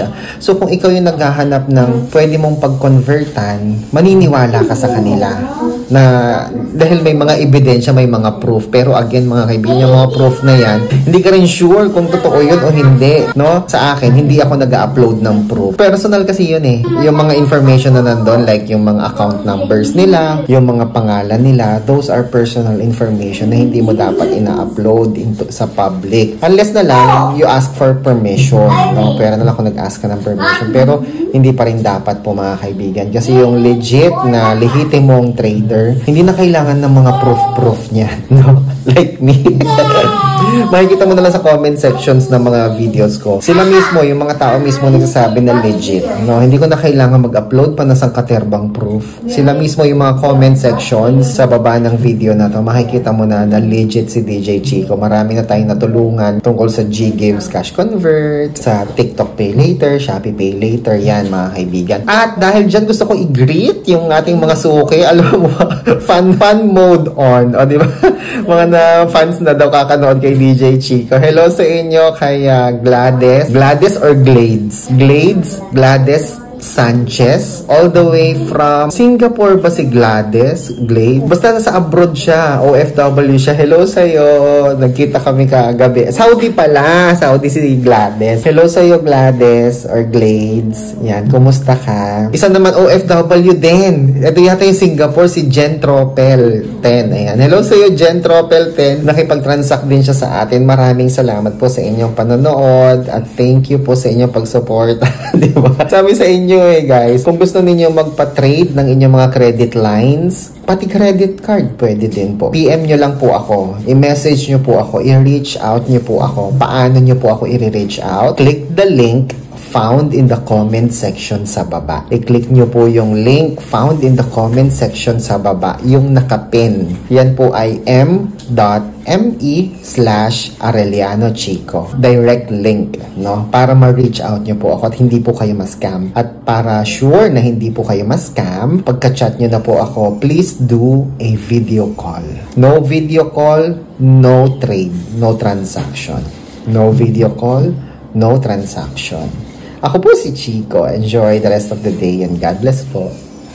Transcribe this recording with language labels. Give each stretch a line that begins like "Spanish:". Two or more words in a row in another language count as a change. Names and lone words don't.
Filipino: So kung ikaw yung naghahanap ng pwede mong pagkonvertan, maniniwala ka sa kanila na dahil may mga ebidensya, may mga proof. Pero again mga kaibigan, yung mga proof na yan, hindi ka rin sure kung totoo yun o hindi. No? Sa akin, hindi ako nag-upload ng proof. Personal kasi yun eh. Yung mga information na nandun, like yung mga
English: account numbers
Filipino: nila, yung mga pangalan nila,
English: those are personal information
Filipino: na hindi mo dapat ina-upload sa public. Unless na lang,
English: you ask for permission. No?
Filipino: Pero na lang kung nag-ask ka ng permission. Pero hindi pa rin dapat po mga kaibigan. Kasi yung legit na lehitimong trader, hindi na kailangan ng mga proof niya.
English: No? Like me.
Filipino: Makikita mo na lang sa comment sections ng mga videos ko. Sila mismo, yung mga tao mismo nagsasabi na legit. No? Hindi ko na kailangan mag-upload pa na sangkaterbang proof. Sila mismo yung mga comment sections sa baba ng video na to. Makikita mo na legit si DJ Chico. Marami na tayong natulungan tungkol sa GGives Cash Convert, sa TikTok Pay Later, Shopee Pay Later. Yan mga kaibigan. At dahil dyan gusto ko i-greet yung ating mga suki. Alam mo,
English: fun mode on.
Filipino: O diba? Mga na fans na daw kakanood kay DJ Chico. Hello sa inyo kay Gladys or Glades? Gladys Sanchez, all the way from Singapore ba si Gladys? Glade? Basta nasa abroad siya, OFW siya. Hello sa'yo, nagkita kami kagabi. Saudi pala, Saudi si Gladys. Hello sa'yo Gladys or Glades. Yan, kumusta ka? Isa naman OFW din. Ito yata yung Singapore, si Jen Tropel 10. Ayan. Hello sa'yo Jen Tropel 10. Nakipag-transact din siya sa atin. Maraming salamat po sa inyong panonood at
English: thank you
Filipino: po sa inyong pag-support. Diba? Sabi sa inyo guys, kung gusto ninyo magpa-trade ng inyong mga
English: credit lines,
Filipino: pati
English: credit card,
Filipino: pwede din po. PM nyo lang po ako. I-message nyo po ako. I-reach out nyo po ako. Paano nyo po ako i-reach out?
English: Click the link found in the comment section
Filipino: sa baba. I-click nyo po yung
English: link found in the comment section
Filipino: sa baba. Yung nakapin. Yan po ay m.me/Arellano Chico.
English: Direct link, no?
Filipino: Para ma-reach out nyo po ako at hindi po kayo ma-scam. At para sure na hindi po kayo ma-scam, pagka-chat nyo na po ako,
English: please do a video call. No video call, no trade, no transaction. No video call, no transaction.
Filipino: Ako po si Chico.
English: Enjoy the rest of the day and God bless po.